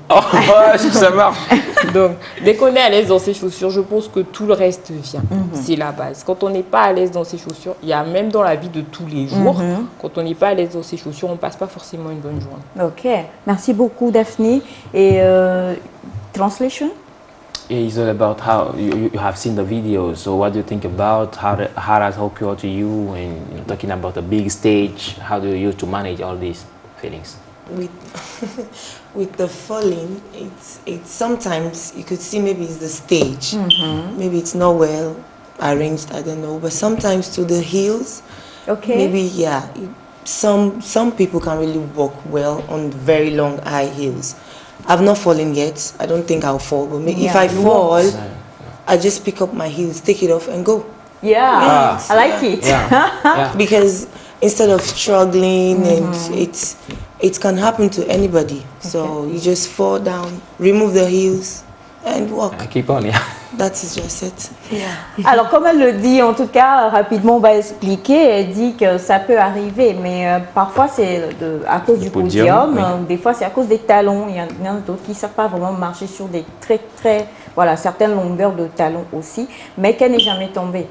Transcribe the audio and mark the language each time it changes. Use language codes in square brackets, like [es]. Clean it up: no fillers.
[fr] Oh, ouais, ça marche. Donc, dès qu'on est à l'aise dans ses chaussures, je pense que tout le reste vient. C'est la base. Quand on n'est pas à l'aise dans ses chaussures, il y a même dans la vie de tous les jours, quand on n'est pas à l'aise dans ses chaussures, on ne passe pas forcément une bonne journée. Ok, merci beaucoup Daphne. Et translation? [en] It's all about how you have seen the video. So what do you think about how that occurred to you and talking about the big stage? How do you use to manage all these feelings? With the falling, it's sometimes you could see maybe it's the stage, maybe it's not well arranged, I don't know. But sometimes to the heels, maybe some people can really walk well on very long high heels. I've not fallen yet. I don't think I'll fall. But if I fall, I just pick up my heels, take it off, and go. Yeah, I like it. Because instead of struggling, and it can happen to anybody. So you just fall down, remove the heels, and walk. Keep on, yeah. That is just it. [fr] Alors, comme elle le dit, en tout cas, rapidement, on va expliquer. Elle dit que ça peut arriver, mais parfois c'est à cause du podium, ou des fois c'est à cause des talons. Il y en a d'autres qui ne savent pas vraiment marcher sur des certaines longueurs de talons aussi, mais qu'elle n'est jamais tombée.